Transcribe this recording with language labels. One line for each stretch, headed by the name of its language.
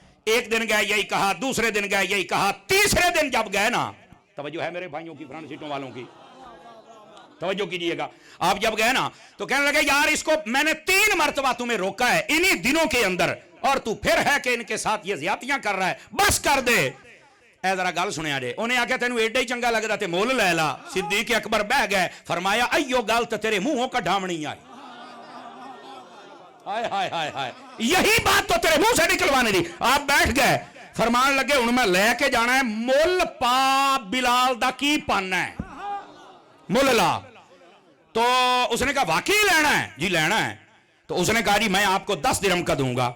Urdu: ایک دن گئے یہی کہا، دوسرے دن گئے یہی کہا، تیسرے دن جب گئے نا، توجہ ہے میرے بھائیوں کی، فرنٹ سیٹوں والوں کی توجہ کیجئے گا، آپ جب گئے نا تو کہنے لگے یار اس کو میں نے 3 مرتبہ تمہیں روکا ہے انہی دنوں کے اندر، اور تو پھر ہے کہ ان کے ساتھ یہ زیادتیاں کر رہا ہے، بس کر دے.
Punjabi: اے ذرا گل سنیا جے. انہیں آکھیا تینوں ایڈا ہی چنگا لگدا تے مول لے لا. صدیق اکبر بہ گئے. فرمایا ایو گل تے تیرے منہوں کڈھاونی آئی.
Urdu: ہائے ہائے ہائے ہائے، یہی بات تو تیرے منہ سے نکلوانے دی. آپ بیٹھ گئے.
Punjabi: فرمان لگے ہن میں لے کے جانا ہے، مول پا بلال دا کی پاننا ہے، مول لا.
Urdu: تو اس نے کہا واقعی لینا ہے؟ جی لینا ہے. تو اس نے کہا جی میں آپ کو 10 درہم کا دوں گا.